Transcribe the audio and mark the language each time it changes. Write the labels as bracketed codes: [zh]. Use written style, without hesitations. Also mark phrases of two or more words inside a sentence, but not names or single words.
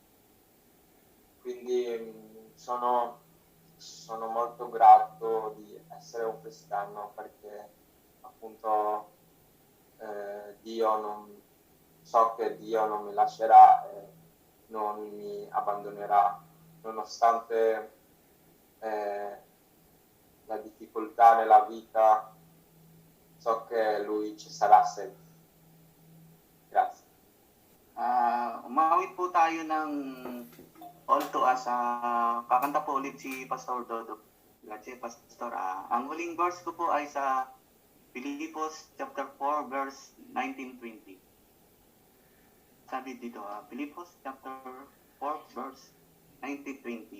[it] Quindi sono molto grato di essere un cristiano, perché appunto so che Dio non mi lascerà e non mi abbandonerà, nonostante la difficoltà nella vita. So che Lui ci sarà sempre. Grazie. [tl] Umawit po tayo ng All to Us. Kakanta po ulit si Pastor Dodo. [it] Grazie, Pastor. [tl] Ang huling verse ko po ay sa Filipos chapter 4 verse 19-20. Sabi dito, Filipos chapter 4 verse 19-20.